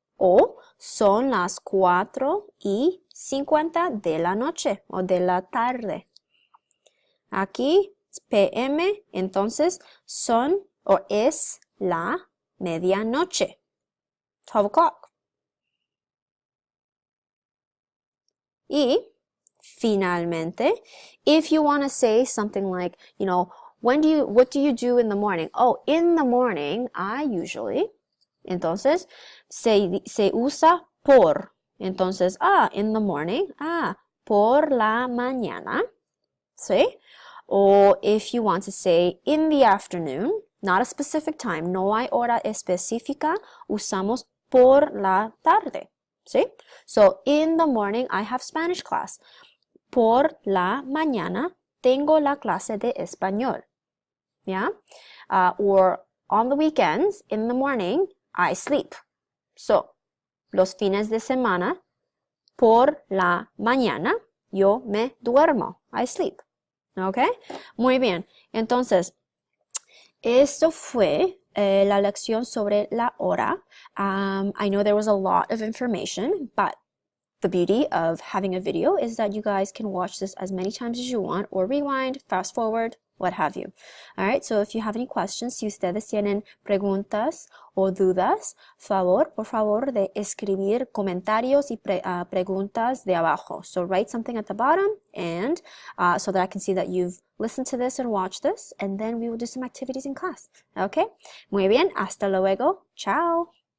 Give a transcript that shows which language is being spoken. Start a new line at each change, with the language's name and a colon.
Spanish: O son las 4:50 de la noche o de la tarde. Aquí PM, entonces son o es la medianoche.
English: 12 o'clock.
Spanish: Y finalmente,
English: if you want to say something like, what do you do in the morning? Oh, in the morning, I usually.
Spanish: Entonces, se usa por. Entonces,
English: in the morning,
Spanish: por la mañana.
English: ¿Sí? Or if you want to say in the afternoon, not a specific time,
Spanish: no hay hora específica, usamos por la tarde. ¿Sí?
English: So, in the morning, I have Spanish class.
Spanish: Por la mañana, tengo la clase de español.
English: Yeah? Or on the weekends, in the morning, I sleep.
Spanish: So, los fines de semana, por la mañana, yo me duermo.
English: I sleep.
Spanish: ¿Ok? Muy bien. Entonces, esto fue la lección sobre la hora.
English: I know there was a lot of information, but the beauty of having a video is that you guys can watch this as many times as you want or rewind, fast forward, what have you. All right, so if you have any questions,
Spanish: si ustedes tienen preguntas o dudas, por favor de escribir comentarios y preguntas de abajo.
English: So write something at the bottom and so that I can see that you've listened to this and watched this, and then we will do some activities in class. Okay,
Spanish: muy bien, hasta luego, chao.